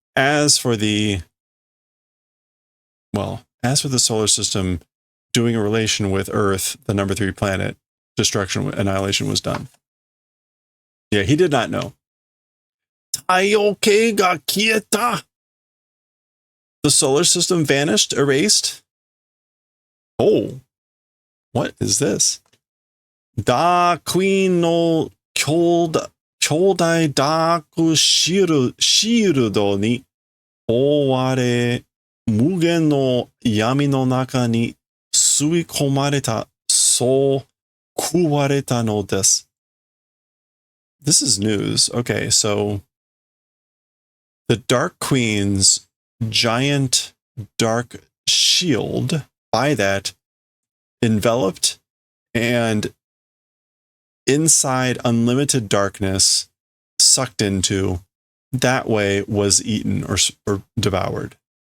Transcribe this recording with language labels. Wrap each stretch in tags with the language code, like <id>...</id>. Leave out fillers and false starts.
<en>As for the solar system doing a relation with Earth, the number 3 planet, annihilation was done. Yeah, he did not know.</en> <ja>太陽系が消えた!</ja> <en>The solar system vanished, erased? Oh, what is this?</en> <ja>ダークイーンの兄弟ダークシールドに覆われ、無限の闇の中に吸い込まれた、そう食われたのです.</ja> <en>This is news. Okay, so the Dark Queen's giant dark shield, by that, enveloped and inside unlimited darkness, sucked into, that way was eaten or devoured.</en>